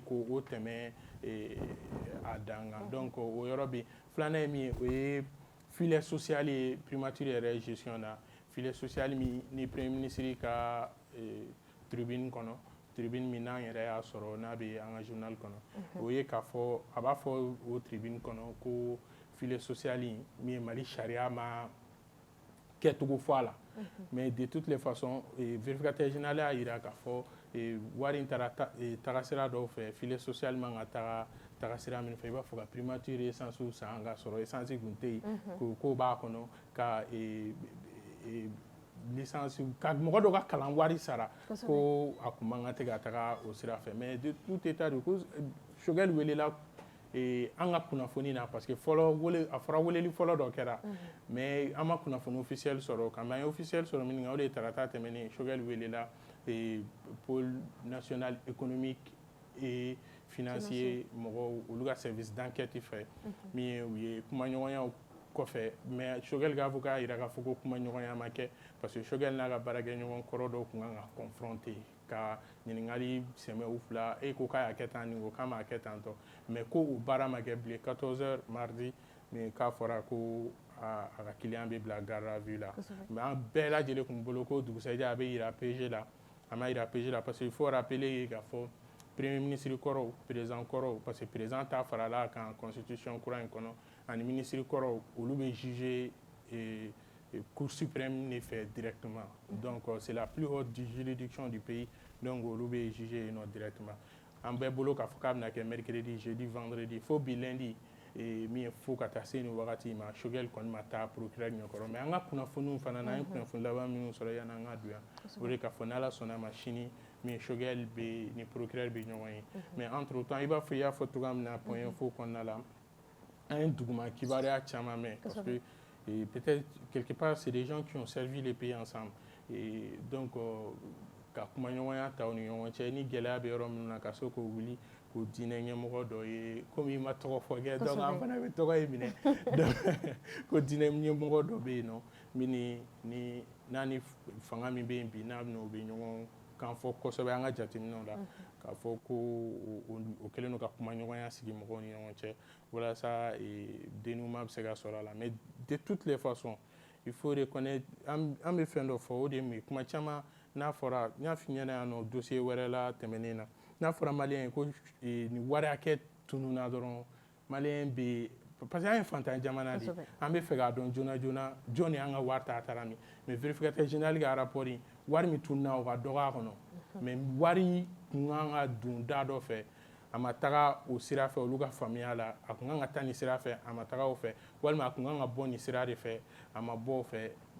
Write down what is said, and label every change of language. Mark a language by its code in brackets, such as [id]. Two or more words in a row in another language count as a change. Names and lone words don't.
[bm] k'o tɛmɛ a dan kan donc o yɔrɔ bɛ yen filanan ye min ye o ye [fr] filet social [bm] ye primature yɛrɛ gestion na [fr] filet social [bm] min ni [fr] premier ministre [bm] ka tribune kɔnɔ tribune min n'an yɛrɛ y'a sɔrɔ n'a bɛ an ka journal kɔnɔ o ye k'a fɔ a b'a fɔ o tribune kɔnɔ ko [fr] filet social [bm] in min ye Mali sariya ma kɛcogo fɔ a la [fr] mais de toutes les façons vérificateur général [bm] y'a yira k'a fɔ wari in taara tagasira dɔw fɛ [fr] filet social [bm] man ka tagasira min fɛ i b'a fɔ ka [fr] primature essence [bm] san k'a sɔrɔ essence tun tɛ yen k'o b'a kɔnɔ ka licence ka mɔgɔ dɔ ka kalan wari sara ko a kun man kan tɛ ka taga o sira fɛ [fr] mais de tout état de cause [bm] Choguel welela an ka kunnafoni na [fr] parce que [bm] fɔlɔ a fɔra weleli fɔlɔ dɔ kɛra mais an ma kunnafoni officiel sɔrɔ kan an ye officiel sɔrɔ min kan o de ye tarata tɛmɛnen Choguel welela [fr] pôle national économique et financier [bm] mɔgɔw olu ka [fr] service d'enquête [bm] fɛ min ye u ye kumaɲɔgɔnyaw kɔfɛ mais Choguel k'a fɔ k'a yira k'a fɔ ko kumaɲɔgɔnya ma kɛ [fr] parce que [bm] Choguel n'a ka baarakɛɲɔgɔn kɔrɔ dɔw tun kan ka confronter ka ɲininkali sɛmɛ u fila e ko k'a y'a kɛ tan nin ko k'a m'a kɛ tan tɔ mais ko o baara ma kɛ bilen 14h [fr] mardi mais [bm] k'a fɔra ko a ka client bɛ bila [fr] garde à vue [bm] la mais an bɛɛ lajɛlen kun bolo ko dugusɛjɛ a bɛ yira PG la a ma yira PG la [fr] parce que il faut rappeler [bm] k'a fɔ [fr] premier ministre [bm] kɔrɔw président kɔrɔw [fr] parce que président [bm] ta farala kan constitution kura in kɔnɔ ani ministre kɔrɔw olu bɛ juger [fr] cour suprême de fait directement donc c'est la plus haute juridiction du pays donc [bm] olu bɛ [fr] juger directement [bm] an bɛɛ bolo k'a fɔ k'a bɛna kɛ [fr] mercredi jeudi vendredi [bm] fo bi lundi min ye fo ka taa se nin wagati ma Choguel kɔni ma taa procureur ɲɛkɔrɔ mais an ka kunnafoniw fana na an ye kunnafoni laban minnu sɔrɔ yanni an ka don yan o de k'a fɔ n'Ala sɔnna ma sini min Choguel bɛ ni procureur bɛ ɲɔgɔn ye [fr] mais entre temps [bm] i b'a fɔ i y'a fɔ cogoya min na [fr] point info [bm] kɔnɔna la an ye duguma kibaruya caman mɛn [fr] parce que peut-être quelque part c'est des gens qui ont servi les pays ensemble et donc [bm] ka kumaɲɔgɔnya ta u ni ɲɔgɔn cɛ ni gɛlɛya bɛ yɔrɔ minnu na ka se k'o wuli k'o diinɛ ɲɛmɔgɔ dɔ ye komi i ma tɔgɔ fɔ kɛ donc an fana bɛ tɔgɔ in minɛ ko diinɛ ɲɛmɔgɔ dɔ bɛ yen nɔ min ni n'a ni fanga min bɛ yen bi n'a bɛna o bɛ ɲɔgɔn kan fɔ kosɛbɛ an ka jateminɛw la k'a fɔ ko o kɛlen don ka kumaɲɔgɔnya sigi mɔgɔw ni ɲɔgɔn cɛ walasa dénouement bɛ se ka sɔrɔ a la [fr] mais de toutes les façons il faut reconnaître [bm] an bɛ fɛn dɔ fɔ o de ye mun ye kuma caman n'a fɔra n y'a f'i ɲɛna yan nɔ dossier wɛrɛ la tɛmɛnen na n'a fɔra maliyɛn ye ko nin wari hakɛ tununna dɔrɔn maliyɛn bɛ [fr] parce que [bm] an ye fantan jamana de ye an bɛ fɛ k'a dɔn joona joona jɔn de y'an ka wari ta taara min [fr] mais vérificateur général [bm] ka rapport in wari min tununna o ka dɔgɔ a kɔnɔ mais wari kun kan ka don da dɔ fɛ a ma taga o sira fɛ olu ka faamuya la a kun kan ka taa nin sira fɛ a ma taga o fɛ walima a kun kan ka bɔ nin sira de fɛ a ma bɔ o fɛ